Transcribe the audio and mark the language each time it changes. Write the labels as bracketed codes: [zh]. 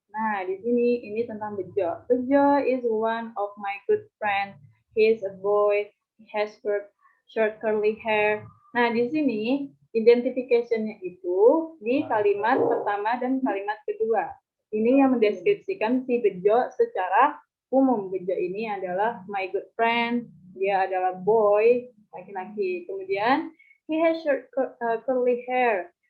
[id] Nah, di sini ini tentang Bejo. [en] Bejo is one of my good friends. He is a boy. He has short curly hair. [id] Nah, di sini identification-nya itu di kalimat pertama dan kalimat kedua. Ini yang mendeskripsikan si Bejo secara umum. Bejo ini adalah [en] my good friend. [id] Dia adalah boy, laki-laki. Kemudian [en] he has short curly hair.